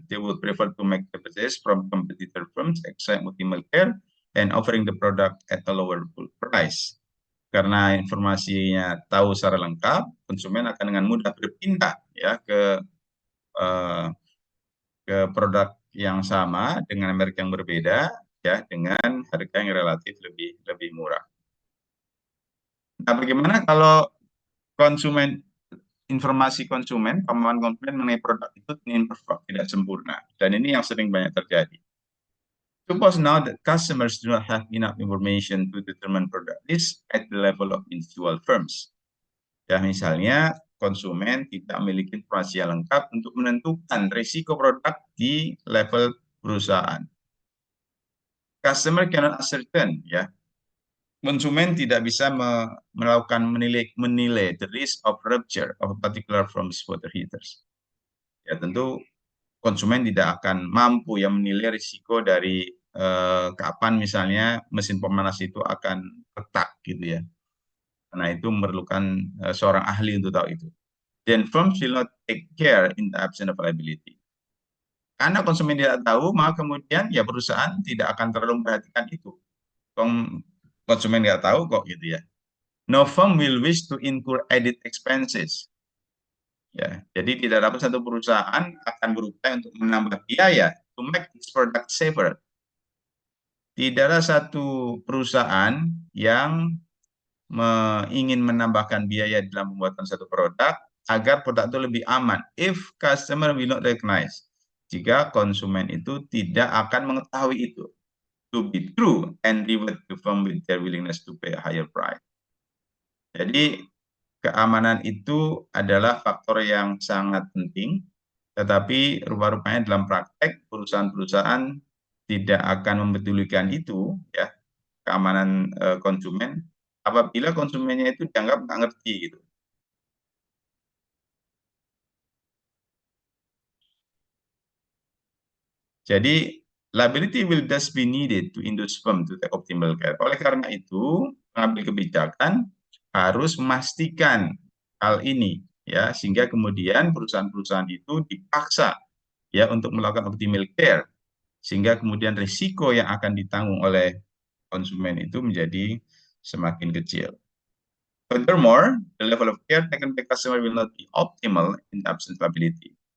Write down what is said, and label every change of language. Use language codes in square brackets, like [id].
[en] They would prefer to make the purchase from competitor firms, except optimal care, and offering the product at a lower full price. [id] Karena informasinya tahu secara lengkap, konsumen akan dengan mudah berpindah, ya, ke produk yang sama dengan merek yang berbeda, ya, dengan harga yang relatif lebih murah. Nah, bagaimana kalau informasi konsumen, pemahaman konsumen mengenai produk itu imperfect, tidak sempurna, dan ini yang sering banyak terjadi. [en] Suppose now that customers do not have enough information to determine product risk at the level of individual firms. [id] Ya, misalnya konsumen tidak memiliki informasi yang lengkap untuk menentukan risiko produk di level perusahaan. [en] Customer cannot ascertain, [id] ya. Konsumen tidak bisa melakukan menilai [en] the risk of rupture of a particular from water heaters. [id] Ya, tentu konsumen tidak akan mampu yang menilai risiko dari kapan misalnya mesin pemanas itu akan retak gitu ya. Karena itu memerlukan seorang ahli untuk tahu itu. [en] Then firms will not take care in the absence of liability. [id] Karena konsumen tidak tahu, maka kemudian ya perusahaan tidak akan terlalu memperhatikan itu. Konsumen nggak tahu kok gitu ya. [en] No firm will wish to incur added expenses. [id] Ya, jadi tidak dapat satu perusahaan akan berupaya untuk menambah biaya [en] to make its product safer. [id] Tidak ada satu perusahaan yang ingin menambahkan biaya dalam pembuatan satu produk agar produk itu lebih aman. [en] If customer will not recognize, [id] jika konsumen itu tidak akan mengetahui itu [en] to be true and reward the firm with their willingness to pay a higher price. [id] Jadi keamanan itu adalah faktor yang sangat penting, tetapi rupa-rupanya dalam praktek perusahaan-perusahaan tidak akan mempedulikan itu, ya, keamanan konsumen, apabila konsumennya itu dianggap nggak ngerti gitu. Jadi [en] liability will thus be needed to induce firm to take optimal care. [id] Oleh karena itu, pengambil kebijakan harus memastikan hal ini, ya, sehingga kemudian perusahaan-perusahaan itu dipaksa ya untuk melakukan optimal care, sehingga kemudian risiko yang akan ditanggung oleh konsumen itu menjadi semakin kecil. [en] Furthermore, the level of care taken by customer will not be optimal in the absence of liability.